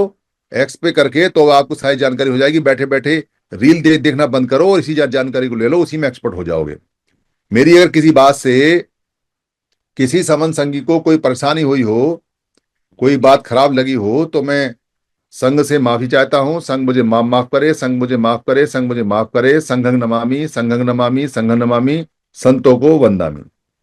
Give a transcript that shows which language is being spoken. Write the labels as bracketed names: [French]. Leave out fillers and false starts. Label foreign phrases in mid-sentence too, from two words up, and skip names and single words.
[Hindi] एक्स पे करके तो आपको सारी जानकारी हो जाएगी। बैठे बैठे रील देखना बंद करो और इसी जानकारी को ले लो, उसी में एक्सपर्ट हो जाओगे। मेरी अगर किसी बात से किसी समन संगी को कोई परेशानी हुई हो, कोई बात खराब लगी हो, तो मैं संघ से माफी चाहता हूं। संघ मुझे माफ करे, संघ मुझे माफ करे, संघ मुझे माफ करे। [Pali] संघं नमामि, संघं नमामि, संघं नमामि, [Hindi] संतों को वंदामि।